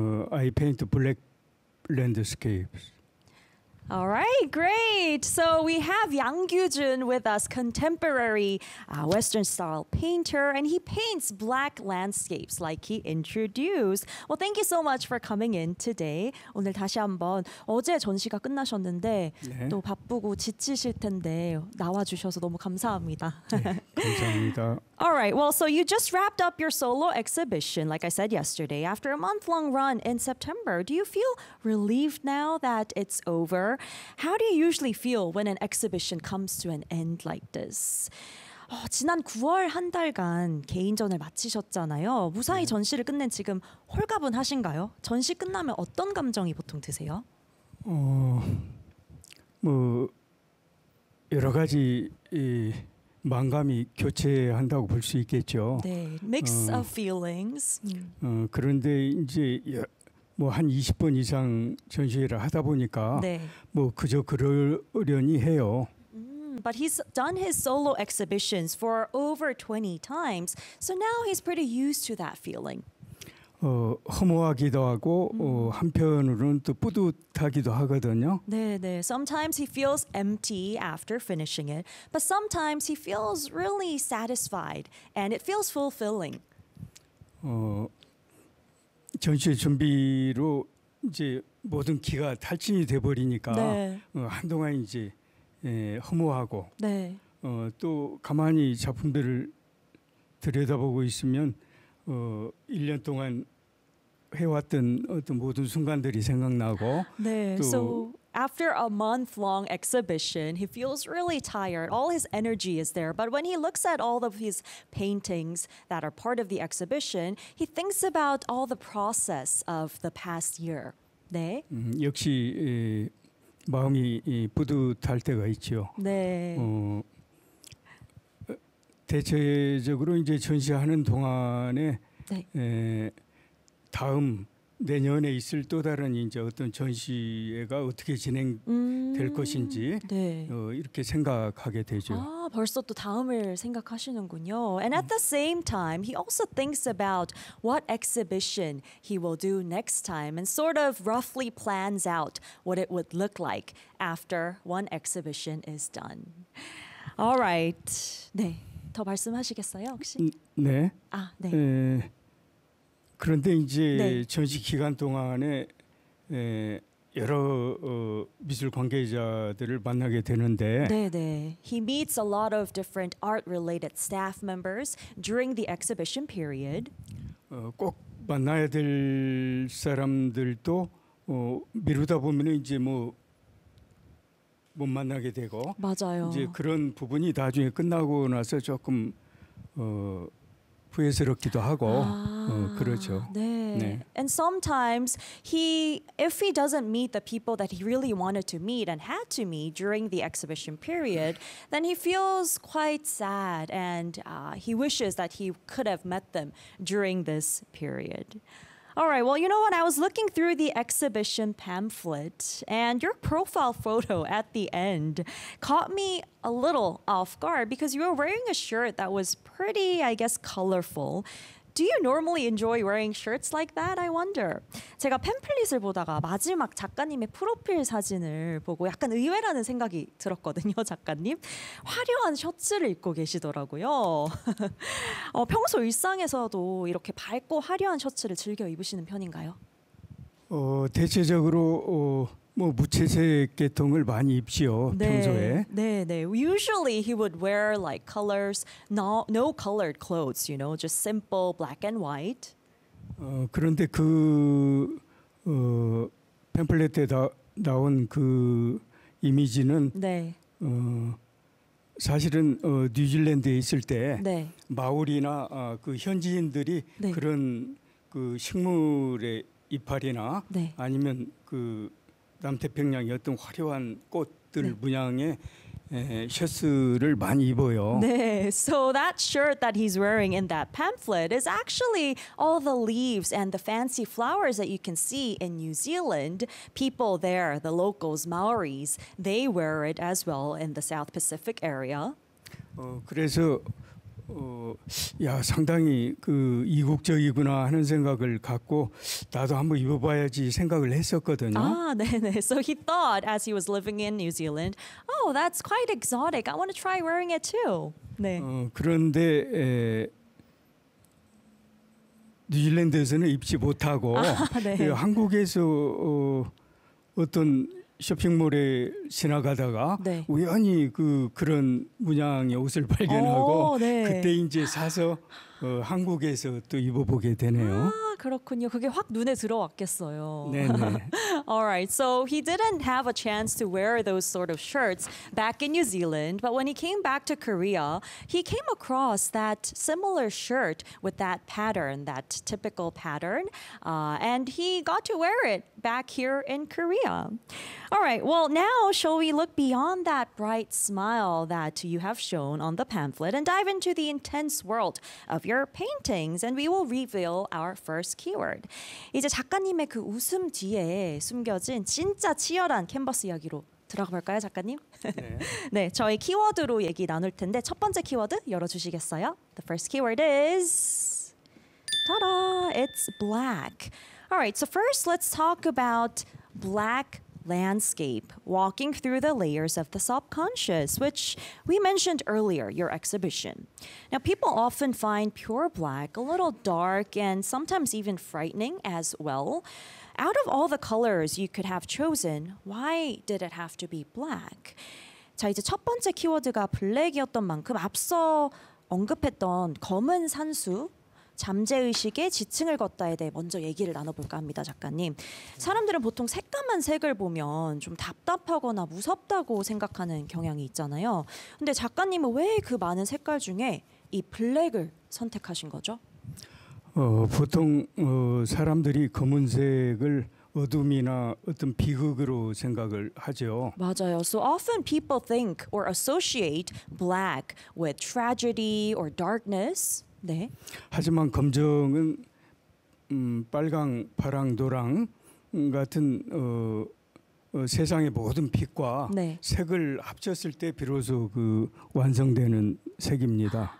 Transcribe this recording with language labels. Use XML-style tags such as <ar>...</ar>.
<en>I paint black landscapes. All right, great. So we have Yang Kyu-jun with us, contemporary Western-style painter, and he paints black landscapes like he introduced. Well, thank you so much for coming in today.</en> <ko>오늘 다시 한번 어제 전시가 끝나셨는데 네. 또 바쁘고 지치실 텐데 나와주셔서 너무 감사합니다. 네, 감사합니다.</ko> <en>All right, well, so you just wrapped up your solo exhibition, like I said yesterday, after a month-long run in September. Do you feel relieved now that it's over? How do you usually feel when an exhibition comes to an end like this?</en> <ko>지난 9월 한 달간 개인전을 마치셨잖아요. 무사히 네. 전시를 끝낸 지금 홀가분하신가요? 전시 끝나면 어떤 감정이 보통 드세요? 뭐 여러 가지 이 망감이 교체한다고 볼 수 있겠죠. 네,</ko> <en>mix of feelings.</en> <ko>그런데 이제 뭐 한 20번 이상 전시회를 하다 보니까 네. 뭐 그저 그러려니 해요.</ko> <en>But he's done his solo exhibitions for over 20 times. So now he's pretty used to that feeling.</en> <ko>허무하기도 하고 한편으로는 또 뿌듯하기도 하거든요. 네, 네.</ko> <en>Sometimes he feels empty after finishing it, but sometimes he feels really satisfied and it feels fulfilling.</en> <ko>전시 준비로 이제 모든 기가 탈진이 돼 버리니까 네. 한동안 이제 허무하고 네. 또 가만히 작품들을 들여다보고 있으면 1년 동안 해왔던 어떤 모든 순간들이 생각나고 네. 또</ko> <en>so after a month long exhibition he feels really tired. All his energy is there, but when he looks at all of his paintings that are part of the exhibition, he thinks about all the process of the past year.</en> <ko>네. 역시 마음이 뿌듯할 때가 있죠. 네. 대체적으로 이제 전시하는 동안에 네. 다음 내년에 있을 또 다른 이제 어떤 전시회가 어떻게 진행될 것인지 네. 이렇게 생각하게 되죠. 아, 벌써 또 다음을 생각하시는군요.</ko> <en>And at the same time, he also thinks about what exhibition he will do next time and sort of roughly plans out what it would look like after one exhibition is done. All right.</en> <ko>네. 더 말씀하시겠어요, 혹시? 네. 아, 네. 그런데 이제 네. 전시 기간 동안에 여러 미술 관계자들을 만나게 되는데 네, 네.</ko> <en>He meets a lot of different art-related staff members during the exhibition period.</en> <ko>꼭 만나야 될 사람들도 미루다 보면 이제 뭐 못 만나게 되고 맞아요. 이제 그런 부분이 나중에 끝나고 나서 조금 후회스럽기도 하고 그렇죠. 네. 네.</ko> <en>And sometimes he, if he doesn't meet the people that he really wanted to meet and had to meet during the exhibition period, then he feels quite sad and he wishes that he could have met them during this period. All right, well, you know what? I was looking through the exhibition pamphlet and your profile photo at the end caught me a little off guard because you were wearing a shirt that was pretty, I guess, colorful. Do you normally enjoy wearing shirts like that? I wonder.</en> <ko>제가 팸플릿을 보다가 마지막 작가님의 프로필 사진을 보고 약간 의외라는 생각이 들었거든요, 작가님. 화려한 셔츠를 입고 계시더라고요. 평소 일상에서도 이렇게 밝고 화려한 셔츠를 즐겨 입으시는 편인가요? 대체적으로 뭐 무채색 계통을 많이 입지요, 네, 평소에. 네, 네.</ko> <en>Usually he would wear like colors, no colored clothes, you know, just simple black and white.</en> <ko>그런데 그 팸플릿에 나온 그 이미지는 네. 사실은 뉴질랜드에 있을 때 네. 마오리나 그 현지인들이 네. 그런 그 식물의 이파리나 네. 아니면 그 남태평양의 어떤 화려한 꽃들 네. 문양에 셔츠를 많이 입어요. 네.</ko> <en>So that shirt that he's wearing in that pamphlet is actually all the leaves and the fancy flowers that you can see in New Zealand. People there, the locals, Maoris, they wear it as well in the South Pacific area.</en> <ko>그래서 야, 상당히 그 이국적이구나 하는 생각을 갖고 나도 한번 입어봐야지 생각을 했었거든요. 아, 네네.</ko> <en>So he thought as he was living in New Zealand, oh, that's quite exotic. I want to try wearing it too.</en> <ko>네. 그런데 뉴질랜드에서는 입지 못하고 아, 네. 한국에서 어떤 쇼핑몰에 지나가다가 네. 우연히 그런 문양의 옷을 발견하고 오, 네. 그때 이제 사서 한국에서 또 입어보게 되네요. 아, 그렇군요. 그게 확 눈에 들어왔겠어요. 네.</ko> <en>All right. So he didn't have a chance to wear those sort of shirts back in New Zealand, but when he came back to Korea, he came across that similar shirt with that pattern, that typical pattern, and he got to wear it back here in Korea. All right. Well, now shall we look beyond that bright smile that you have shown on the pamphlet and dive into the intense world of your paintings, and we will reveal our first keyword.</en> <ko>이제 작가님의 그 웃음 뒤에 숨겨진 진짜 치열한 캔버스 이야기로 들어가 볼까요, 작가님? 네. 네, 저희 키워드로 얘기 나눌 텐데 첫 번째 키워드 열어주시겠어요?</ko> <en>The first keyword is... Ta-da! It's black. All right, so first let's talk about black landscape, walking through the layers of the subconscious, which we mentioned earlier, your exhibition. Now, people often find pure black a little dark and sometimes even frightening as well. Out of all the colors you could have chosen, why did it have to be black?</en> <ko>자, 이제 첫 번째 키워드가 블랙이었던 만큼 앞서 언급했던 검은 산수, 잠재의식의 지층을 걷다에 대해 먼저 얘기를 나눠볼까 합니다, 작가님. 사람들은 보통 새까만 색을 보면 좀 답답하거나 무섭다고 생각하는 경향이 있잖아요. 근데 작가님은 왜 그 많은 색깔 중에 이 블랙을 선택하신 거죠? 보통 사람들이 검은색을 어둠이나 어떤 비극으로 생각을 하죠. 맞아요.</ko> <en>So often people think or associate black with tragedy or darkness.</en> <ko>네. 하지만 검정은 빨강, 파랑, 노랑 같은 세상의 모든 빛과 네. 색을 합쳤을 때 비로소 그 완성되는 색입니다.</ko>